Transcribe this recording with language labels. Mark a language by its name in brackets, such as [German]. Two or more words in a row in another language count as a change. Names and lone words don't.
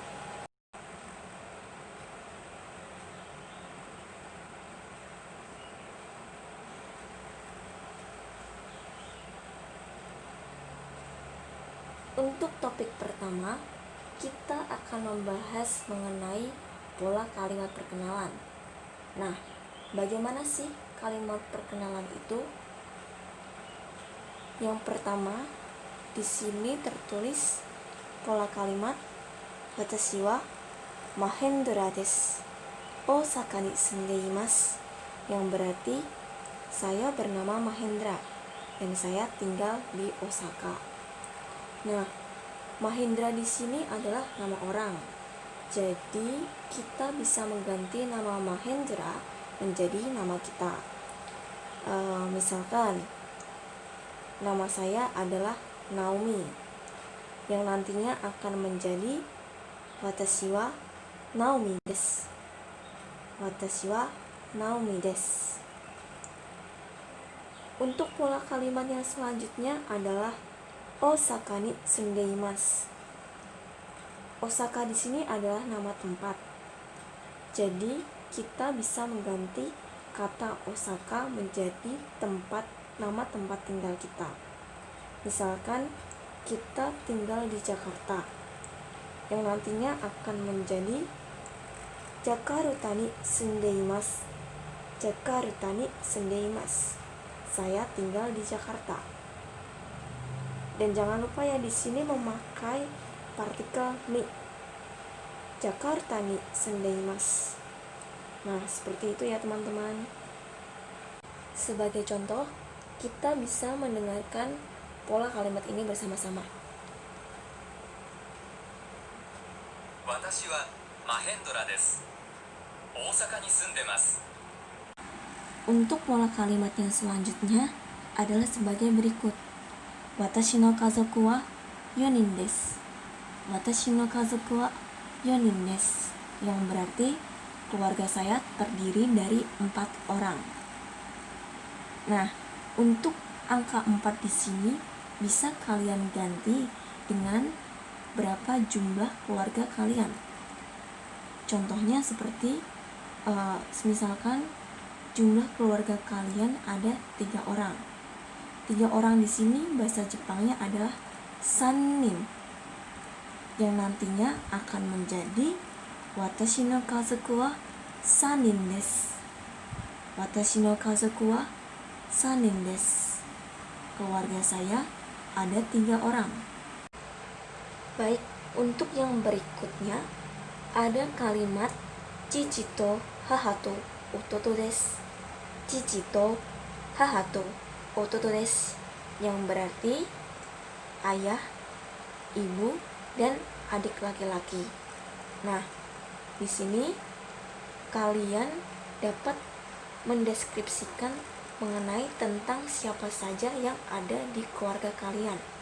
[Indonesian] Untuk topik pertama, kita akan membahas mengenai pola kalimat perkenalan. Nah, bagaimana sih kalimat perkenalan itu? Yang pertama, di sini tertulis pola kalimat [Japanese] watashi wa Mahendra desu, Osaka ni sunde imasu, [Indonesian] yang berarti saya bernama Mahendra dan saya tinggal di Osaka. Nah, Mahendra di sini adalah nama orang. Jadi, kita bisa mengganti nama Mahendra menjadi nama kita. Misalkan, nama saya adalah Naomi, yang nantinya akan menjadi [Japanese] watashi wa Naomi desu. Watashi wa Naomi desu. [Indonesian] Untuk pola kalimat yang selanjutnya adalah [Japanese] Osakaに住んでいます. [Indonesian] Osaka di sini adalah nama tempat. Jadi, kita bisa mengganti kata Osaka menjadi nama tempat tinggal kita. Misalkan, kita tinggal di Jakarta, yang nantinya akan menjadi [Japanese] Jakarta ni sunde imasu. Jakarta ni sunde imasu. [Indonesian] Saya tinggal di Jakarta. Dan jangan lupa ya, di sini memakai partikel ni. [Japanese] Jakarta ni sunde imasu. [Indonesian] Nah, seperti itu ya teman-teman. Sebagai contoh, kita bisa mendengarkan pola kalimat ini bersama-sama. [Japanese] Watashi wa Mahendra desu. Osakaに住んでます. [Indonesian] Untuk pola kalimat yang selanjutnya adalah sebagai berikut. [Japanese] 私の家族は4人です. 私の家族は4人です, [Indonesian] yang berarti keluarga saya terdiri dari 4 orang. Nah, untuk angka 4 di sini bisa kalian ganti dengan berapa jumlah keluarga kalian. Contohnya seperti misalkan jumlah keluarga kalian ada 3 orang. 3 orang di sini bahasa Jepangnya adalah sannin, yang nantinya akan menjadi [Japanese] 私の家族は3人です. 私の家族は3人です. [Indonesian] Keluarga saya ada 3 orang. Baik, untuk yang berikutnya ada kalimat [Japanese] 父と母と弟です. 父と母と弟です, [Indonesian] yang berarti ayah, ibu, dan adik laki-laki. Nah, di sini kalian dapat mendeskripsikan mengenai tentang siapa saja yang ada di keluarga kalian.